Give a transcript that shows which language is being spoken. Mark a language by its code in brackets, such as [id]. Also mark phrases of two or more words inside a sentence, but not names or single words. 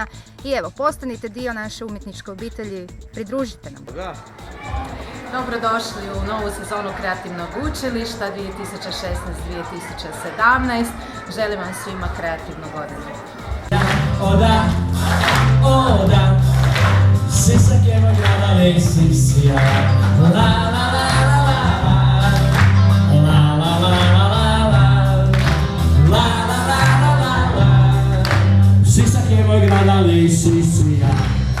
[hr] I evo, postanite dio naše umjetničke obitelji, pridružite nam. Dobrodošli u novu sezonu kreativnog učilišta 2016-2017. Želim vam svima kreativnu godinu. Oda, oda, [it] senza che magari lei si sia. La la la la la la la la la la la la la, senza che magari lei si sia.